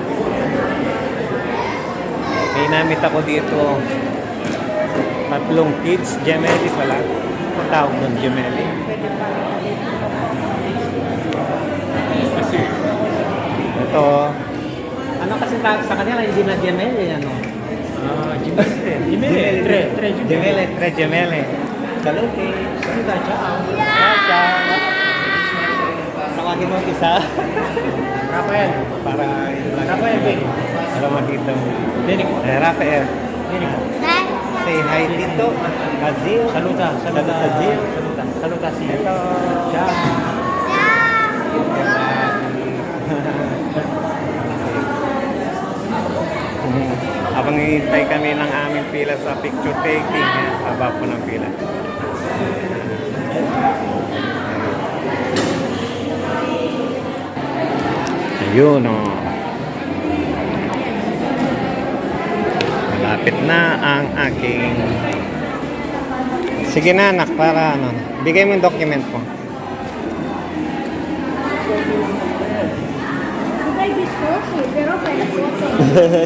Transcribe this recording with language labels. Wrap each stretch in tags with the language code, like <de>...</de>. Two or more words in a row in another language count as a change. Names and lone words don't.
<tl>May namit ako dito. 3 kids. Gemelli pala. Ang tawag nun, Gemelli. Ito. Ano kasi tawag sa kanila? Hindi na Gemelli, ano?</tl> <it>Gemelli. Tre Gemelli. Salute. Salute. Ciao. Ciao.</it> <tl>Tawagin mo isa. Rafael. Rafael, Benny. Para makita mo. Benny. Rafael. Benny.</tl> <en>Say hi</en> <tl>dito.</tl> <it>Kazil. Saluta. Kazil. Saluta si. Hello. Ciao.</it> <tl>Habang hihintay kami ng aming pila sa picture taking, haba po ng pila. Ayun o. Malapit na ang aking... Sige na anak, para ano. Bigay mo yung document mo. Pero pwede po.</tl>